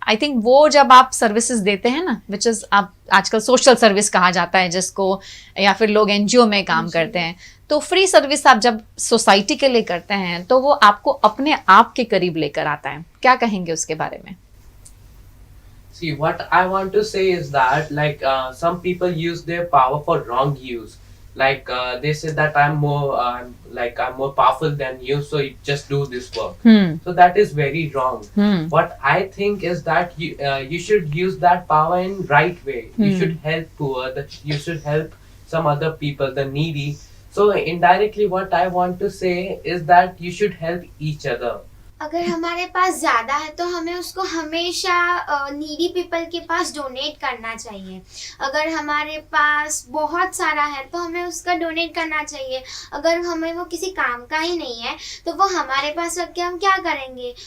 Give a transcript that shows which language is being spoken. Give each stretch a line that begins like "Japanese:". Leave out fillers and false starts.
English: I think
Hindi: वो जब आप सर्विसेज देते हैं ना,
English: which is
Hindi: आप आजकल सोशल सर्विस कहा जाता है जिसको, या फिर लोग एनजीओ में काम करते हैं, तो फ्री सर्विस आप जब सोसाइटी के लिए करते हैं तो वो आपको अपने आप के करीब लेकर आता है, क्या कहेंगे उसके बारे में?
English: See, what I want to say is that, like, some people use their power for wrong use. Like, they say that I'm more powerful than you, so you just do this work. So that is very wrong. What I think is that you should use that power in right way. You should help poor. You should help some other people, the needy. So indirectly, what I want to say is that you should help each other.
Hindi: अगर हमारे पास ज़्यादा है तो हमें उसको हमेशा
English: needy people
Hindi: के पास donate करना चाहिए। अगर हमारे पास बहुत सारा है तो हमें उसका डोनेट करना चाहिए। अगर हमें वो किसी काम का ही नहीं है तो वो हमारे पास रख के हम क्या करेंगे?